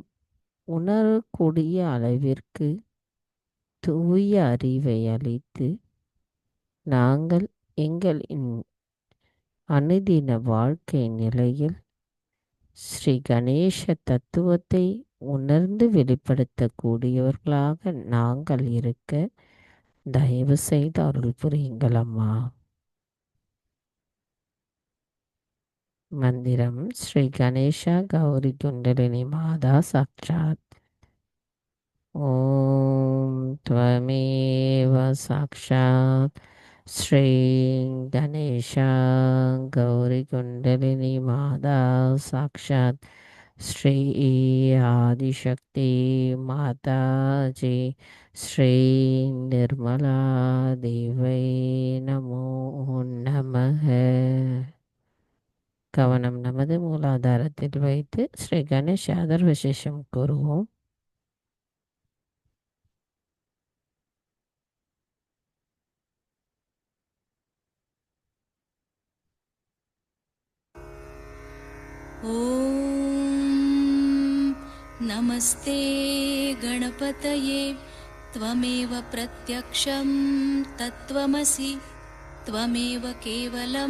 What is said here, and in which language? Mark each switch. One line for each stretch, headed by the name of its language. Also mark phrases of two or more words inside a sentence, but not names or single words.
Tamil: உணரக்கூடிய அளவிற்கு தூய அறிவை அளித்து நாங்கள் எங்களின் அனுதின வாழ்க்கை நிலையில் ஸ்ரீ கணேச தத்துவத்தை உணர்ந்து வெளிப்படுத்தக்கூடியவர்களாக நாங்கள் இருக்க தயவு செய்து அருள் புரியுங்கள் அம்மா. மந்திரம் ஸ்ரீ கணேசா கௌரி குண்டலினி மாதா சாட்சாத்.
Sanskrit: ॐ त्वमेव साक्षात् श्री गणेश गौरी कुण्डलिनी माता साक्षात् श्री आदिशक्ति माताजी श्री निर्मला देवी नमो नमः.
Tamil: கவனம் நமது மூலாதாரத்தில் வைத்து ஸ்ரீ கணேஷ் ஆதர் விசேஷம் கூறுவோம்.
Sanskrit: ॐ नमस्ते गणपतये त्वमेव प्रत्यक्षं तत्त्वमसि त्वमेव केवलं